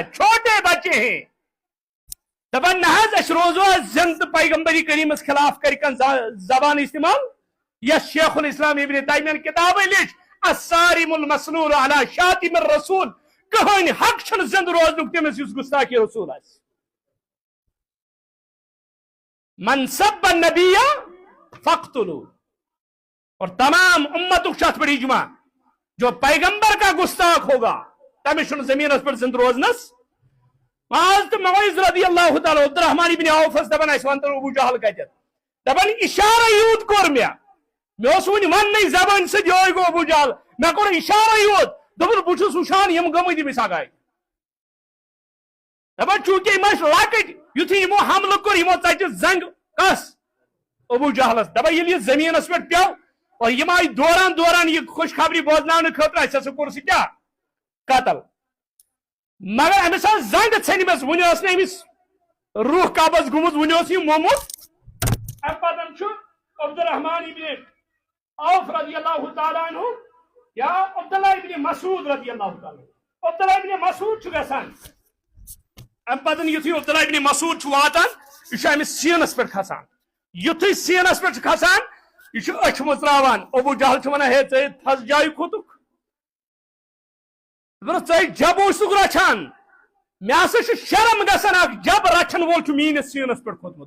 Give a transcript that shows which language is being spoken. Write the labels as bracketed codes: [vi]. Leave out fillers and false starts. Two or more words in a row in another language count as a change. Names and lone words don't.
[ks] چھوٹے بچے ہیں دپان نہ اس روزو زند پیغمبری کریم اس خلاف کر زبان استعمال. یس شیخ الاسلام ابن تیمیہ [ur] نے کتاب [ks] لکھ الصارم المسلول علی شاتم الرسول کہین حق چھن زند روزنک تمس یس گستاخی رسول آس. [ar] من سب النبی فاقتلوا. [ur] اور تمام امتوں کے پر اجماع جو پیغمبر کا گستاخ ہوگا [ks] تمس چھن زمین پر زند روزنس. معاذ تو معاذ رضی اللہ تعالی عبد الرحمن ابن عوف دپان اس ون ابو جہل کتت دپان اشارہ یوت کور مے اس ون ون [ur] زبان سے [ks] جوئے گو ابو جہل مے کور اشارہ یوت دپان بہ چھس وچھان یم گمت مس اگائے دپان چونکہ یم لکٹ یتھے یمو حملہ کور یمو ژٹہ زنگ کس ابو جہلس دپان ییٚلہِ یہ زمینس پہ پیو اور یم آئی دوران دوران یہ خوشخبری بوزنانے خاطر اس ہسا کور سہ کیا قتل. مگر امس زنگ ژھنمس ون امس روح قبض گومت ون یہ مومت. ام پتن عبد الرحمن ابن عوف [ar] رضی اللہ تعالیٰ عنہ [ks] یا عبداللہ ابن مسعود [ar] رضی اللہ تعالیٰ [ks] عبداللہ ابن مسعود گسان ام پتن یتھے عبداللہ ابن مسعود واتان یہ امس سینس پہ کھسان یتھے سینس پہ کھسان یہ اچھ مزراوان ابو جہل ونان ہے ژے تھز جائے کھوتک ژے جب اوسک رچھان مے ہسا شرم گژھان اکھ جب رچھن وول میٲنس سینس پہ کھوتمت.